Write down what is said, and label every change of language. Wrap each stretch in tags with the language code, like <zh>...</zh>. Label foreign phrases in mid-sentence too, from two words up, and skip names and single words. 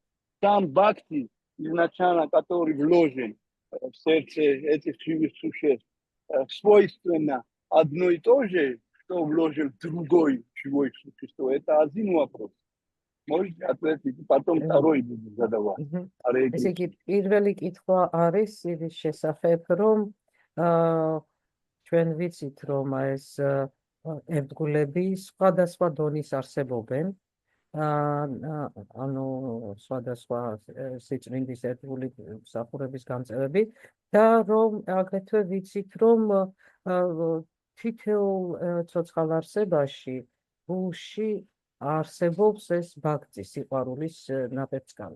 <ru>Там бхакти, изначально, который вложен в сердце этих живых существ, свойственно одно и то же, что вложен в другое живое существо. Это один вопрос. Можете ответить, потом второй буду задавать.</ru> <ka>ესე იგი, პირველი კითხვა არის ის შესახებ, რომ ჩვენ ვიცით, რომ ეს ერთგულები სხვადასხვა დონის არსებობენ, ანუ სხვადასხვა სიწმინდის ერთგული მსახურების გამწევები და რომ აგრეთვე ვიცით, რომ თითოეულ ცოცხალ არსებაში გულში არსებობს ეს ბაქცი, სიყვარულის ნაპერწკალი.</ka>